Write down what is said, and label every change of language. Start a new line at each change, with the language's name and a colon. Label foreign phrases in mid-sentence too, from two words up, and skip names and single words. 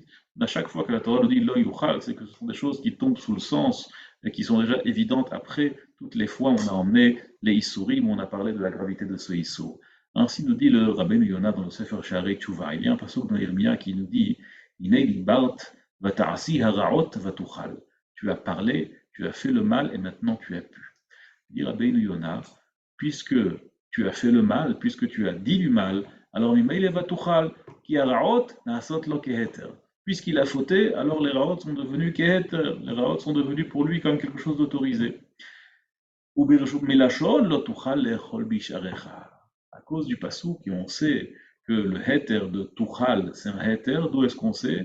French: À chaque fois que la Torah nous dit
Hebrew: לא יוכל,
French: c'est que ce sont des choses qui tombent sous le sens et qui sont déjà évidentes après toutes les fois où on a emmené les Issourim, où on a parlé de la gravité de ce Issour. Ainsi nous dit le Rabbeinu Yonah dans le Sefer Sha'arei Tshuva. Il y a un passage dans Irmia qui nous dit
Hebrew: הנה דברת ותעשי הרעות ותוכל.
French: Tu as parlé, tu as fait le mal et maintenant tu as pu. Dit Rabbeinu Yonah, puisque tu as fait le mal, puisque tu as dit du mal, alors
Hebrew: ממילא ותוכל כי הרעות נעשות לו כהיתר.
French: Puisqu'il a fauté, alors les raot sont devenus keheter. Les raot sont devenus pour lui comme quelque chose d'autorisé. À cause du passou, qui on sait que le heter de tuchal, c'est un heter, d'où est-ce qu'on sait?